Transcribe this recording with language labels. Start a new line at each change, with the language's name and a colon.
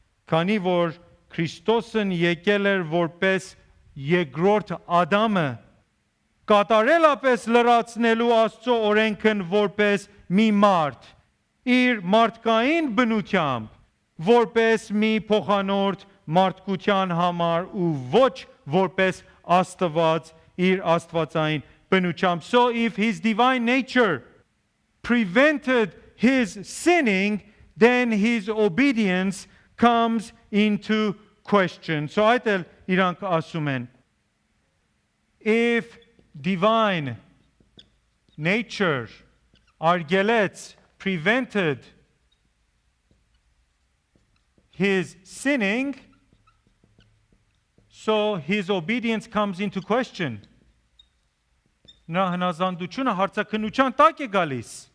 Armenian: քանի որ Քրիստոսն եկել էր որպես երկրորդ Ադամը, կատարելապես լրացնելու Աստծո օրենքն որպես մի մարդ, իր մարդկային բնությամբ, որպես մի փոխանորդ մարդկության համար ու ոչ որպես Աստված իր աստվածային բնությամբ.
English: So if his divine nature prevented his sinning, then his obedience comes into question. So
Armenian: այդ էլ իրանք ասում են,
English: if divine nature
Armenian: արգելեց,
English: prevented his sinning, so his obedience comes into question.
Armenian: Նրա հնազանդությունը հարցաքննության տակ է գալիս.